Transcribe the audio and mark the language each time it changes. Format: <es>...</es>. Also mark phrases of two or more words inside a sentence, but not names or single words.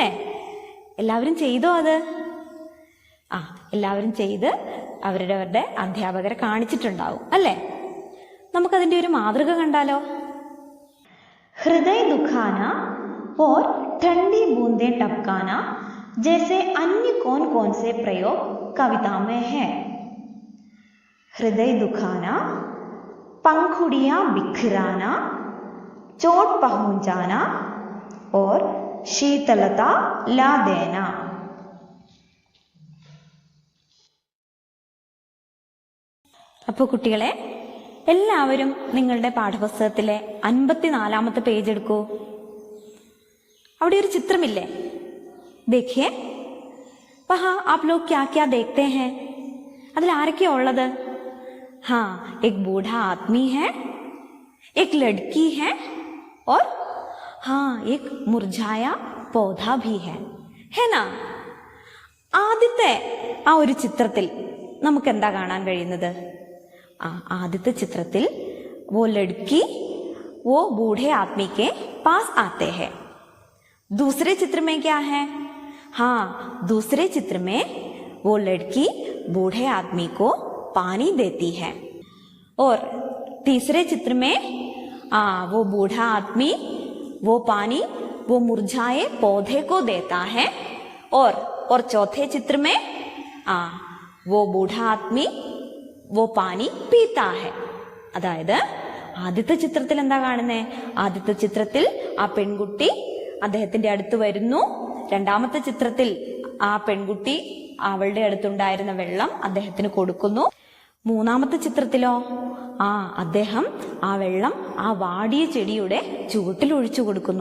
<ml>എല്ലാവരും ചെയ്തോ അത്? എല്ലാവരും ചെയ്ത് അവരുടെ അധ്യാപകരെ കാണിച്ചിട്ടുണ്ടാവും അല്ലേ? നമുക്കതിൻ്റെ ഒരു മാതൃക കണ്ടാലോ?</ml> <hi>हृदय दुखाना और ठंडी बूंदे टपकाना जैसे अन्य कौन कौन से प्रयोग कविता में है। हृदय दुखाना, पंखुड़ियां बिखराना, चोट पहुंचाना और शीतलता ला देना।</hi> <ml>അപ്പോൾ കുട്ടികളെ, എല്ലാവരും നിങ്ങളുടെ പാഠപുസ്തകത്തിലെ 54-ാമത്തെ പേജ് എടുക്കൂ. അവിടെ ഒരു ചിത്രമില്ലേ?</ml> <hi>देखिए, वहां आप लोग क्या क्या देखते हैं?</hi> <ml>അതിൽ ആരൊക്കെയാ ഉള്ളത്?</ml> <hi>हाँ, एक बूढ़ा आदमी है, एक लड़की है और हाँ, एक मुरझाया पौधा भी है ना?</hi> <ml>ആദ്യത്തെ ആ ഒരു ചിത്രത്തിൽ നമുക്ക് എന്താ കാണാൻ കഴിയുന്നത്? ആദ്യത്തെ ചിത്രത്തിൽ</ml> <hi>वो लड़की वो बूढ़े आदमी के पास आते हैं. दूसरे चित्र में क्या है? हाँ, दूसरे चित्र में वो लड़की बूढ़े आदमी को पानी देती है और तीसरे चित्र में वो बूढ़ा आदमी वो पानी वो मुरझाए पौधे को देता है और चौथे चित्र में वो बूढ़ा आदमी वो पानी पीता है.</hi> <ml>അതായത് ആദ്യത്തെ ചിത്രത്തിൽ എന്താ കാണുന്നേ? ആദ്യത്തെ ചിത്രത്തിൽ ആ പെൺകുട്ടി അദ്ദേഹത്തിന്റെ അടുത്ത് വരുന്നു. രണ്ടാമത്തെ ചിത്രത്തിൽ ആ പെൺകുട്ടി അവളുടെ അടുത്തുണ്ടായിരുന്ന വെള്ളം അദ്ദേഹത്തിന് കൊടുക്കുന്നു. മൂന്നാമത്തെ ചിത്രത്തിലോ അദ്ദേഹം ആ വെള്ളം ആ വാടിയ ചെടിയുടെ ചുവട്ടിൽ ഒഴിച്ചു കൊടുക്കുന്നു.</ml>